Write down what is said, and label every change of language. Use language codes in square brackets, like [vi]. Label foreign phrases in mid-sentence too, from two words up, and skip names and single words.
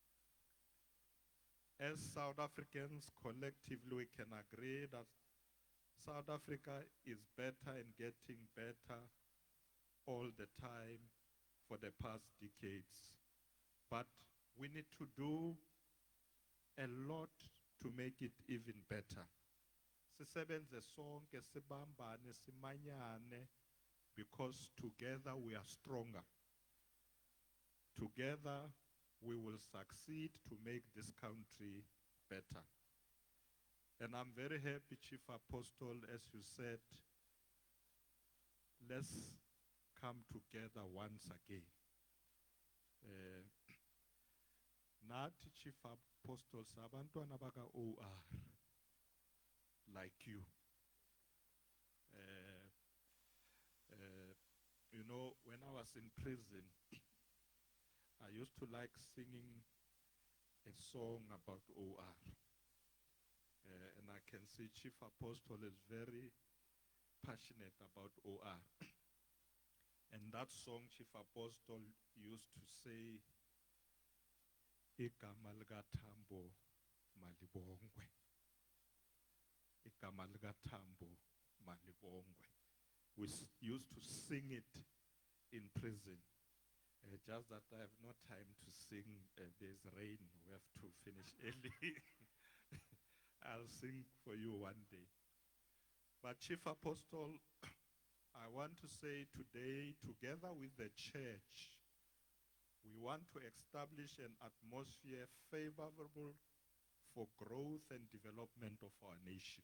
[en] As South Africans, collectively we can agree that South Africa is better and getting better all the time for the past decades. But we need to do a lot to make it even better. [zu] Sisebenze sonke sibambane simanyane [en] because together we are stronger. Together we will succeed to make this country better. And I'm very happy, Chief Apostle, as you said, let's come together once again. [zu] Nathi Chief Apostle sabantwana baka OR [en] like you. You know, when I was in prison, I used to like singing a song about OR. And I can see Chief Apostle is very passionate about OR. And that song, Chief Apostle used to say, [zu] Igama likaTambo malibongwe. Igama likaTambo malibongwe. [en] We used to sing it in prison. Just that I have no time to sing. There's rain. We have to finish early. I'll sing for you one day. But Chief Apostle, I want to say today, together with the church, we want to establish an atmosphere favorable for growth and development of our nation.